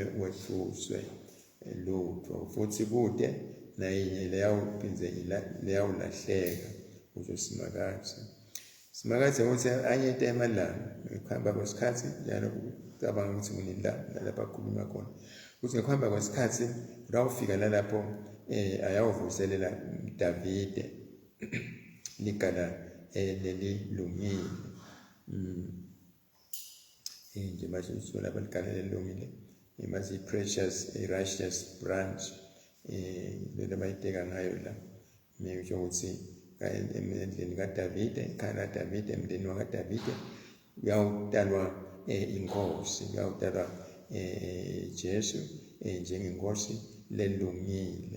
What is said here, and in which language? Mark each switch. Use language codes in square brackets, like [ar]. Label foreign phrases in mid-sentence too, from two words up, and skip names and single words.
[ss] wethuswe lutho futhi kude nayinye leyawulahleka kusho Simakathe ukuthi anyete emalanga ukuhamba kwesikhathi njalo cabanga ukuthi lapha kukhuluma khona ukuthi ngokuhamba kwesikhathi rawufika lapho ayawuvuselela Davide ligala lelilungile nje basho lapha ligala lelilungile mase [en] precious righteous branch [ss] lelo bayiteka ngayo la ngisho ukuthi emendleni kaDavide ekhaya laDavide emndeni wakaDavide uyawutalwa inkosi uyawutalwa Jesu njengenkosi lelungile.